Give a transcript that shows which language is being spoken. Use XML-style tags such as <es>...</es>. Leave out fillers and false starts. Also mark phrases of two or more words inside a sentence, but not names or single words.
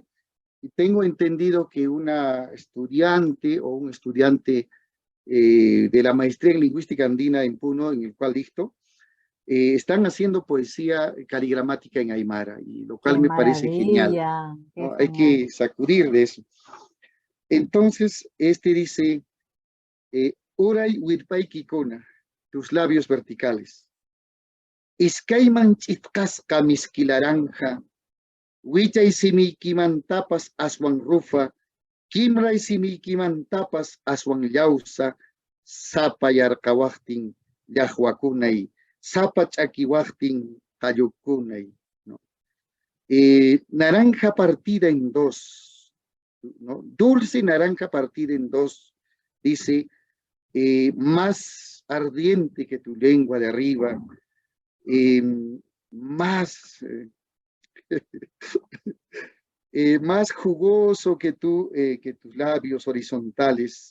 <es>Y tengo entendido que una estudiante o un estudiante de la maestría en lingüística andina en Puno, en el cual dicto, están haciendo poesía caligramática en Aymara, y lo Qué cual me parece genial, maravilla. Qué ¿no? Hay genial. que sacudir de eso. Entonces, este dice,</es> <qu>Uray Wirpay Kikuna,</qu> <es>tus labios verticales.</es> <qu>Iskayman chitqasqa miskilaranja, willay simiykimantapas aswan rufa, kimray simiykimantapas aswan llawsa, sapa yarqawaqtin llaqwakunay, sapa ch'akiwaqtin qallukunay,</qu> <es>¿no? Naranja partida en dos, ¿no? Dulce naranja partida en dos, dice, más ardiente que tu lengua de arriba, eh, más, más jugoso que tus labios horizontales.</es>